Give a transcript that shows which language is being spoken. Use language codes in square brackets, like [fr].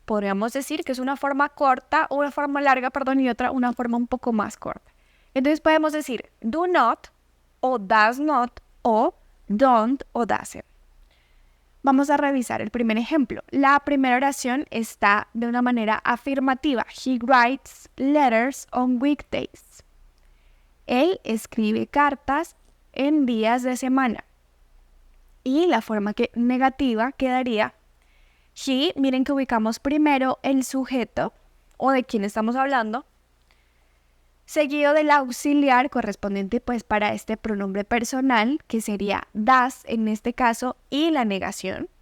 [es] Podríamos decir que es una forma corta o una forma larga, y otra una forma un poco más corta. Entonces podemos decir [en] do not [es] o [en] does not [es] o [en] don't [es] o [en] doesn't. [es] Vamos a revisar el primer ejemplo. La primera oración está de una manera afirmativa. [en] He writes letters on weekdays. [es] Él escribe cartas en días de semana. Y la forma negativa quedaría he, miren que ubicamos primero el sujeto o de quién estamos hablando, seguido del auxiliar correspondiente pues para este pronombre personal, que sería das en este caso, y la negación.